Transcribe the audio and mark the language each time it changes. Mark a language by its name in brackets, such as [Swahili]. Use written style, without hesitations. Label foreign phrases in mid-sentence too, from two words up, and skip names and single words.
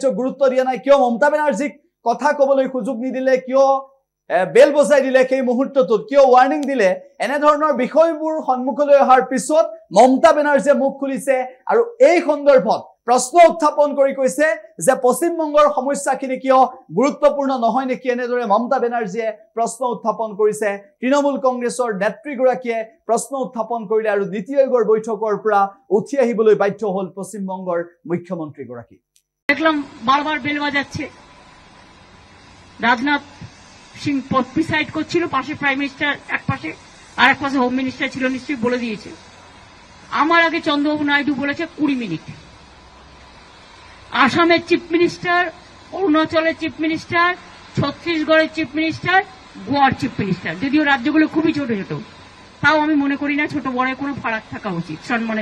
[Assamese] গুৰুত্ব দিয়া নাই কিয় মমতা বেনাৰ্জীক কথা ক'বলৈ সুযোগ নিদিলে কিয় বেল বজাই দিলে সেই মুহূৰ্তটোত কিয় ওয়াৰ্নিং দিলে এনে ধৰণৰ বিষয়বোৰ সন্মুখলৈ অহাৰ পিছত মমতা বেনাৰ্জীয়ে মুখ খুলিছে আৰু এই সন্দৰ্ভত প্ৰশ্ন উত্থাপন কৰি কৈছে যে পশ্চিমবংগৰ সমস্যাখিনি কিয় গুৰুত্বপূৰ্ণ নহয় নেকি এনেদৰে মমতা বেনাৰ্জীয়ে প্ৰশ্ন উত্থাপন কৰিছে তৃণমূল কংগ্ৰেছৰ নেতৃগৰাকীয়ে প্ৰশ্ন উত্থাপন কৰিলে আৰু নীতি আয়োগৰ বৈঠকৰ পৰা উঠি আহিবলৈ বাধ্য হ'ল পশ্চিমবংগৰ মুখ্যমন্ত্ৰীগৰাকী [Bangla] দেখলাম বারবার বেল বাজাচ্ছে রাজনাথ সিং প্রিসাইড করছিল পাশে [English] prime minister [Bangla] এক পাশে আর এক পাশে [English] home minister [Bangla] ছিল নিশ্চয়ই বলে দিয়েছে আমার আগে চন্দ্রবাবু নাইডু বলেছে 20 মিনিট আসামের [English] chief minister [Bangla] অরুণাচলের [English] chief minister [Bangla] ছত্তিশগড়ের [English] chief minister [Bangla] গোয়ার [English] chief minister [Bangla] যদিও রাজ্যগুলো খুবই ছোট ছোট তাও আমি মনে করি না ছোট বড় কোনো ফারাক থাকা উচিত সম্মানের